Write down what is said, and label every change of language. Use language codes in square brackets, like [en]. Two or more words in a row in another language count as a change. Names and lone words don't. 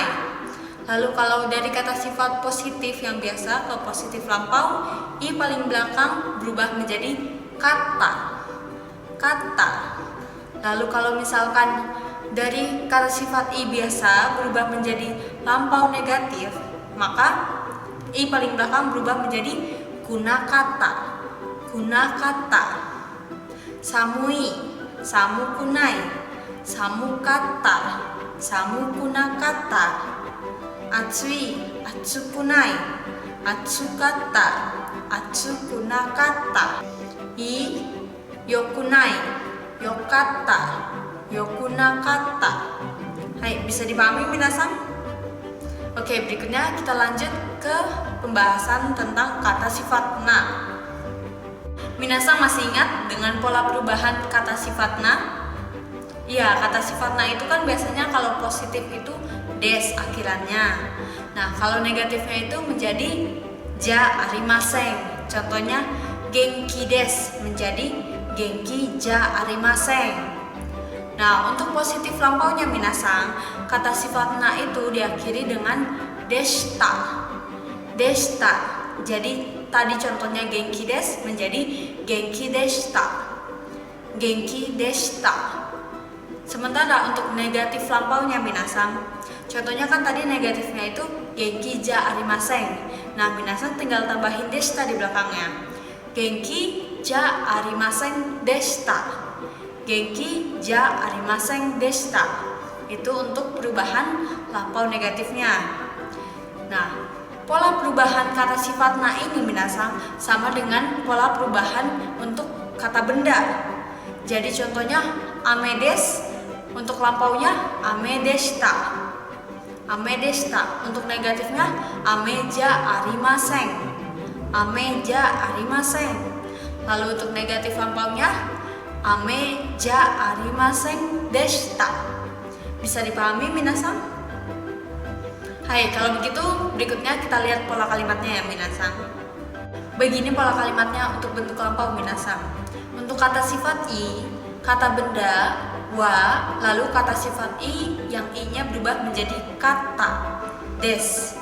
[id] Lalu kalau dari kata sifat positif yang biasa ke positif lampau, i paling belakang berubah menjadi kata. [ja] Kata. [id] Lalu kalau misalkan dari kata sifat i biasa berubah menjadi lampau negatif, maka i paling belakang berubah menjadi kunakata. [ja] くなかった。寒い、寒くない. 寒かった、寒くなかった. Atsui, 暑くない. 暑かった、暑くなかった. いい、よくない。よかった、よくなかった. [id] Hai, bisa dipahami minasan? Oke, berikutnya kita lanjut ke pembahasan tentang kata sifat na. Minasan masih ingat dengan pola perubahan kata sifat na? Iya, kata sifat na itu kan biasanya kalau positif itu des akhirannya. Nah, kalau negatifnya itu menjadi [ja] じゃありません. [id] Contohnya [ja] 元気です [id] menjadi [ja] 元気じゃありません. [id] Nah, untuk positif lampaunya minasang, kata sifat na itu diakhiri dengan deshita. [ja] Deshita. [id] Jadi tadi contohnya [ja] 元気です [id] menjadi [ja] 元気でした. 元気でした. [id] Sementara untuk negatif lampaunya minasang, contohnya kan tadi negatifnya itu [ja] 元気じゃありません. [id] Nah, minasang tinggal tambahin deshita di belakangnya. [ja] 元気じゃありませんでした. 元気じゃありませんでした. [id] Itu untuk perubahan lampau negatifnya. Nah, pola perubahan kata sifat na ini minasang sama dengan pola perubahan untuk kata benda. Jadi contohnya [ja] 雨です [id] untuk lampaunya [ja] 雨でした. [id] Amedeshita. Untuk negatifnya [ja] 雨じゃありません. 雨じゃありません. [id] Lalu untuk negatif lampaunya [ja] 雨じゃありませんでした. [id] Bisa dipahami minasang? Hai, kalau begitu berikutnya kita lihat pola kalimatnya ya minasang. Begini pola kalimatnya untuk bentuk lampau minasang. Untuk kata sifat i, kata benda wa, lalu kata sifat i yang i-nya berubah menjadi [ja] かったです.